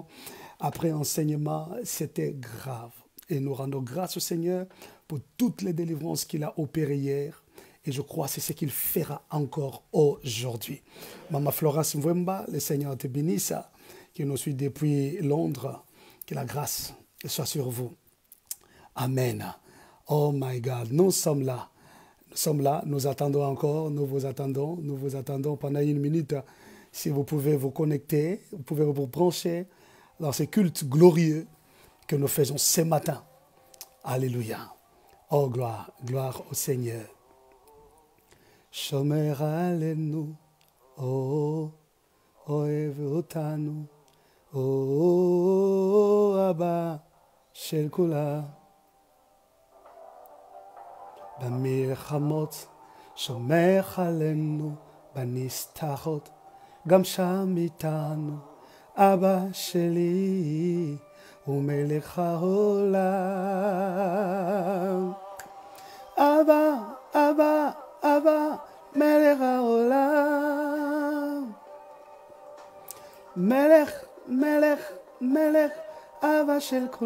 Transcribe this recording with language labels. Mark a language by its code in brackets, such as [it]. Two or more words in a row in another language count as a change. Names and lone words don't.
[fr] Après enseignement, c'était grave. Et nous rendons grâce au Seigneur pour toutes les délivrances qu'il a opérées hier. Et je crois que c'est ce qu'il fera encore aujourd'hui. Maman Florence Mwemba, le Seigneur te bénisse, qui nous suit depuis Londres. Que la grâce soit sur vous. [en] Amen. Oh my God, [fr] nous sommes là. Nous sommes là, nous attendons encore, nous vous attendons pendant une minute. Si vous pouvez vous connecter, vous pouvez vous brancher dans ce culte glorieux que nous faisons ce matin. Alléluia. Oh gloire, gloire au Seigneur. [he] שומר עלינו, או, אוהב אותנו, או, אבא, של כולה. במלחמות שומר עלינו בנסתרות גם שם איתנו אבא שלי הוא מלך העולם אבא, אבא, אבא מלך העולם מלך, מלך, מלך אבא של